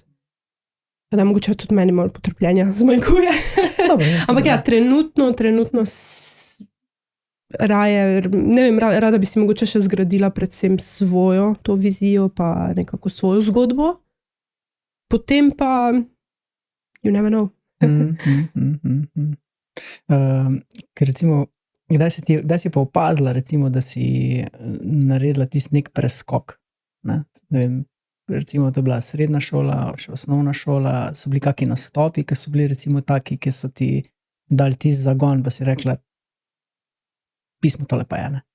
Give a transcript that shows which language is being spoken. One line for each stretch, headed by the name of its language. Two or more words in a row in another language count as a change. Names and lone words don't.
Slovenian: Da mogoče tudi meni malo potrpljenja zmanjkuje. Ampak ja, trenutno raje, ne vem, rada bi si mogoče še zgradila predvsem svojo to vizijo, pa nekako svojo zgodbo. Potem pa
English: you never know.
Slovenian: Ker recimo, kdaj si pa opazila, recimo, da si naredila tisti nek preskok? Ne vem, recimo to je bila srednja šola, še osnovna šola, so bili kakšni nastopi, ki so bili recimo taki, ki so ti dali tisti zagon, pa si rekla, pismo tole pa je, ne.